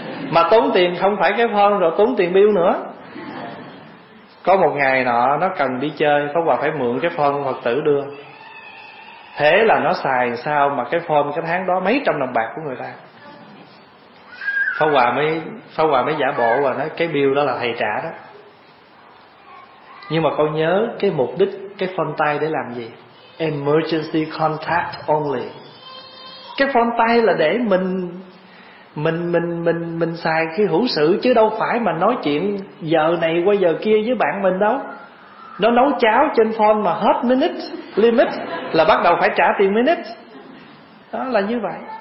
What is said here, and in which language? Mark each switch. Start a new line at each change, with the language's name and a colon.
Vietnamese: Mà tốn tiền không phải cái phone, rồi tốn tiền bill nữa. Có một ngày nọ nó cần đi chơi, Pháp Hòa phải mượn cái phone Phật tử đưa. Thế là nó xài sao mà cái phone cái tháng đó mấy trăm đồng bạc của người ta. Pháp Hòa mới giả bộ và nói cái bill đó là thầy trả đó. Nhưng mà con nhớ cái mục đích cái phone tay để làm gì?
English: Emergency contact only.
Vietnamese: Cái phone tay là để mình xài khi hữu sự, chứ đâu phải mà nói chuyện giờ này qua giờ kia với bạn mình đâu. Nó nấu cháo trên phone mà hết minute limit là bắt đầu phải trả tiền minute. Đó là như vậy.